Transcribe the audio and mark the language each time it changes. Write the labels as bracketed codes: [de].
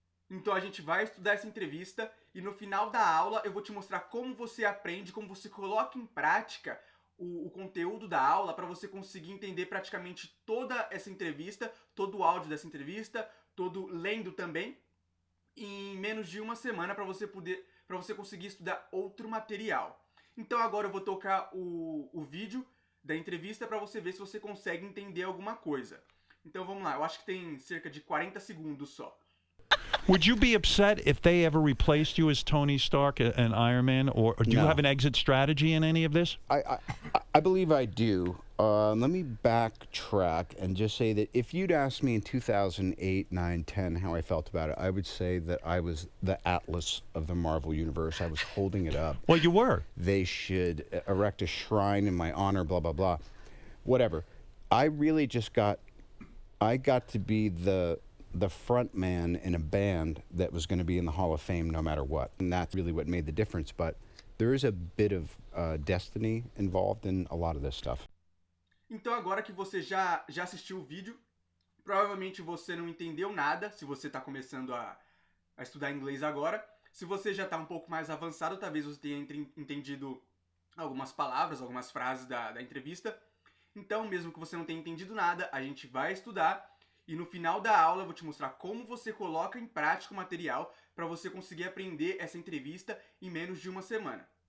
[pt] Então a gente vai estudar essa entrevista e no final da aula eu vou te mostrar como você aprende, como você coloca em prática o conteúdo da aula para você conseguir entender praticamente toda essa entrevista, todo o áudio dessa entrevista, todo lendo também, em menos de uma semana para você conseguir estudar outro material. Então agora eu vou tocar o vídeo da entrevista para você ver se você consegue entender alguma coisa. Então vamos lá, eu acho que tem cerca de 40 segundos só. [en] Would you be upset if they ever replaced you as Tony Stark and Iron Man, or do you No. have an exit strategy in any of this? I believe I do. Let me backtrack and just say that if you'd asked me in 2008, 9, 10 how I felt about it, I would say that I was the Atlas of the Marvel Universe. I was holding it up. Well, you were. They should erect a shrine in my honor, blah, blah, blah. Whatever. I really just got to be the front man in a band that was going to be in the Hall of Fame no matter what. And that's really what made the difference. But there is a bit of destiny involved in a lot of this stuff. [pt] Então agora que você já assistiu o vídeo, provavelmente você não entendeu nada, se você está começando a estudar inglês agora. Se você já está um pouco mais avançado, talvez você tenha entendido algumas palavras, algumas frases da entrevista. Então, mesmo que você não tenha entendido nada, a gente vai estudar e no final da aula eu vou te mostrar como você coloca em prática o material para você conseguir aprender essa entrevista em menos de uma semana.